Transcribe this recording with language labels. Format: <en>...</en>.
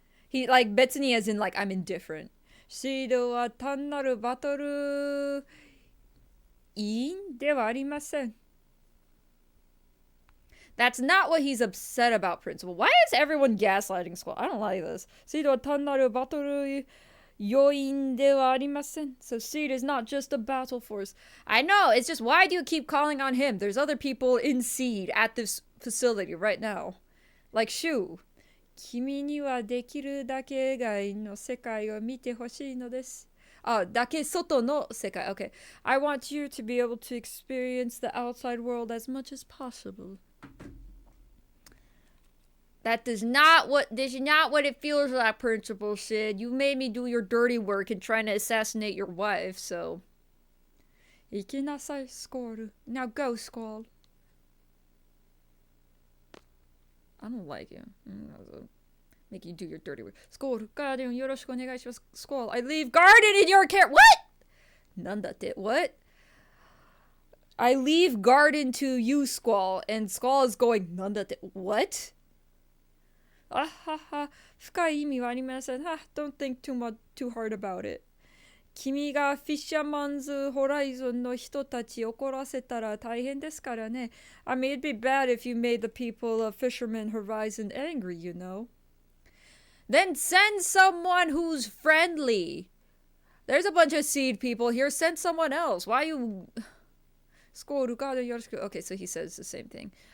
<en>He like Betsuni as in like I'm indifferent.</en> <ja>シードは単なるバトルいいんではありません.</ja> <en>That's not what he's upset about, Principal. Why is everyone gaslighting Squall? I don't like this.</en> <ja>Seed wa tannaru battleru yoin de wa arimasen.</ja> <en>So Seed is not just a battle force. I know, it's just why do you keep calling on him? There's other people in Seed at this facility right now. Like Shu.</en> <ja>君にはできるだけ外の世界を見てほしいのです。だけ外の世界.Okay.</ja> <en>I want you to be able to experience the outside world as much as possible. That is not what it feels like, Principal Sid. You made me do your dirty work in trying to assassinate your wife, so.</en> <ja>行きなさい, Squall.</ja> <en>Now go, Squall. I don't like you. Make you do your dirty work. Squall, Guardian,</en> <ja>yoroshiku onegaishimasu.</ja> <en>Squall, I leave Garden in your care. What? Nandatte. What? I leave Garden to you, Squall, and Squall is going, Nandatte. What?</en> <ja>Fukai imi wa arimasen.</ja> <en>Don't think too hard about it.</en> <ja>君がフィッシャーマンズホライゾンの人たち怒らせたら大変ですからね.</ja> <en>I mean, it'd be bad if you made the people of Fisherman Horizon angry, you know. Then send someone who's friendly. There's a bunch of Seed people here. Send someone else. Why you... Okay, so he says the same thing.</en>